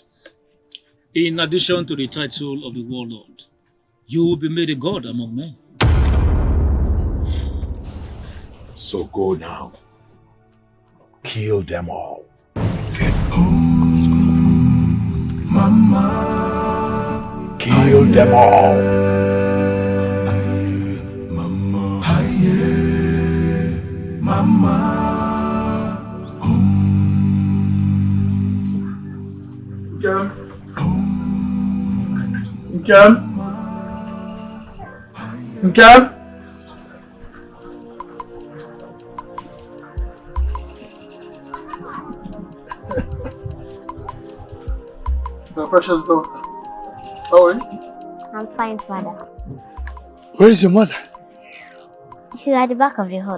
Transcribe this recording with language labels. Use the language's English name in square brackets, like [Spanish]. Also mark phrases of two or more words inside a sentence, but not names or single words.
[English] In addition to the title of the warlord, you will be made a god among men. So go now. Kill them all. Mama, Kill them all. Mama, Mama. Nkem? My precious daughter. How are you? I'm fine, father. Where is your mother? She's at the back of the hut.